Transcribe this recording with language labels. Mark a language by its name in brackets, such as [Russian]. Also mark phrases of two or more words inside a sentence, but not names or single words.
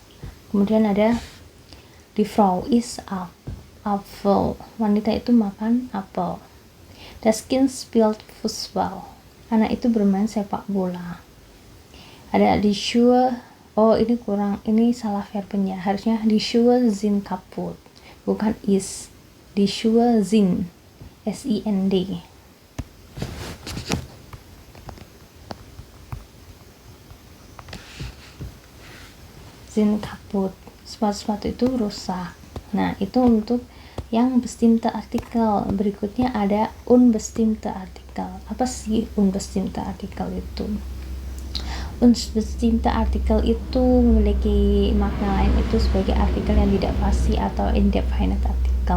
[Indonesian] Kemudian ada [German] die Frau ist Apfel, [Indonesian] wanita itu makan apel. [German] Das Kind spielt Fußball, [Indonesian] anak itu bermain sepak bola. [German] Ada die Schuhe, [Indonesian] ini salah verbnya, harusnya [German] die Schuhe sind kaputt, [Indonesian] bukan ist. [German] Die Schuhe sind, SIND. Sind kaputt, [Indonesian] sepatu-sepatu itu rusak. Nah, itu untuk yang [German] bestimmte Artikel. [Indonesian] Berikutnya ada [German] unbestimmte Artikel. [Indonesian] Apa sih [German] unbestimmte Artikel [Indonesian] itu? [German] Unbestimmte Artikel [Indonesian] itu memiliki makna lain, itu sebagai artikel yang tidak pasti atau indefinite Artikel.